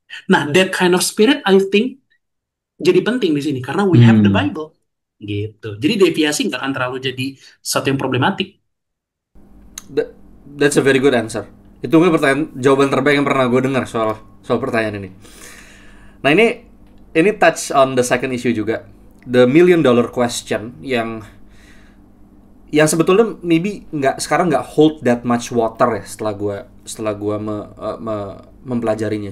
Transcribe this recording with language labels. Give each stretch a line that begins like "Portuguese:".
English: Nah, that kind of spirit I think
Indonesian: jadi penting di sini karena
English: we have the Hmm. Bible gitu.
Indonesian: Jadi deviasi nggak akan terlalu jadi satu yang problematik.
English: That- That's a very good answer.
Indonesian: Itu mungkin jawaban terbaik yang pernah gue dengar soal soal pertanyaan ini. Nah, ini
English: touch on the second issue juga, the million dollar question
Indonesian: yang sebetulnya
English: maybe
Indonesian: sekarang nggak
English: hold that much water
Indonesian: ya setelah gua mempelajarinya.